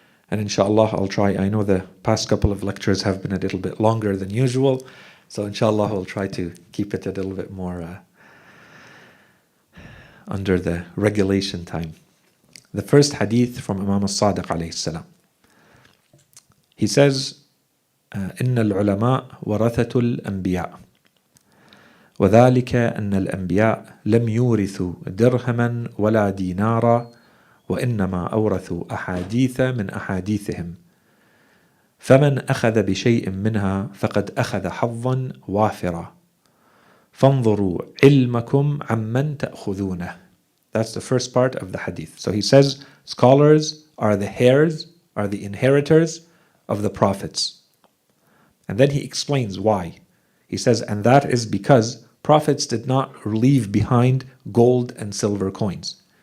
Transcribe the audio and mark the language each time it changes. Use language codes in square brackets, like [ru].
[en] And inshallah, I'll try. I know the past couple of lectures have been a little bit longer than usual, so inshallah, we'll try to keep it a little bit more under the regulation time. The first hadith from Imam al-Sadiq alayhi salam. He says, [ar] إن العلماء ورثة الأنبياء وذلك أن الأنبياء لم يورثوا درهما ولا دينارا وإنما أورثوا أحاديث من أحاديثهم فمن أخذ بشيء منها فقد أخذ حظا وافرا فانظروا علمكم عمن تأخذونه. [en] That's the first part of the hadith. So he says, scholars are the heirs, are the inheritors of the prophets. And then he explains why. He says, and that is because prophets did not leave behind gold and silver coins.